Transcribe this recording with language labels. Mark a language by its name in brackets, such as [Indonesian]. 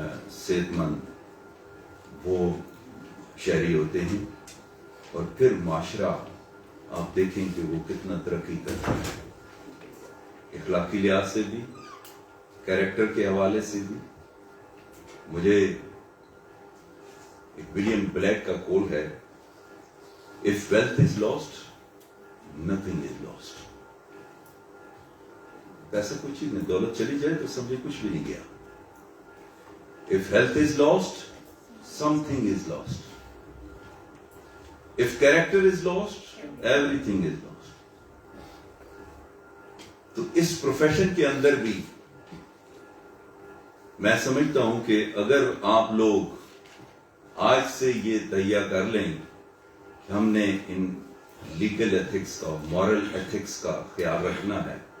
[Urdu] صحت مند وہ شہری ہوتے ہیں، اور پھر معاشرہ آپ دیکھیں کہ وہ کتنا ترقی کرتا ہے، اخلاقی لحاظ سے بھی، کیریکٹر کے حوالے سے بھی۔ مجھے ایک ولیم بلیک کا کول ہے، [English] "If wealth is lost, nothing is lost." [Urdu] پیسہ کوئی چیز نہیں، دولت چلی جائے تو سمجھے کچھ بھی نہیں گیا۔ [English] If health is lost, something is lost. If character is lost, everything is lost. [Urdu] تو اس پروفیشن کے اندر بھی میں سمجھتا ہوں کہ اگر آپ لوگ آج سے یہ تہیہ کر لیں کہ ہم نے ان لیگل ایتھکس کا، مورل ایتھکس کا خیال رکھنا ہے،